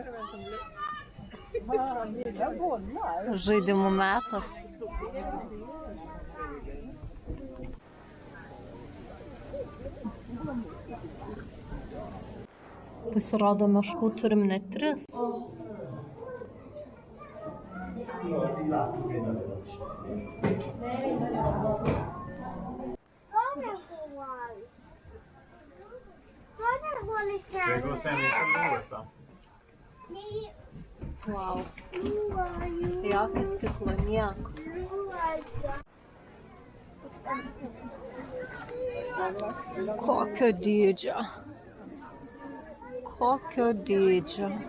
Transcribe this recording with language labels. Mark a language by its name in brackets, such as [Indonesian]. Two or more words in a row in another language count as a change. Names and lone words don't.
[Lithuanian] Žaidimų metas. Pasirodo, meškų turim net 3. [Swedish] Det går sen inte låta. [Lithuanian] Wow. Jokio stiklo, nieko. Kokio dydžio. Kokio dydžio.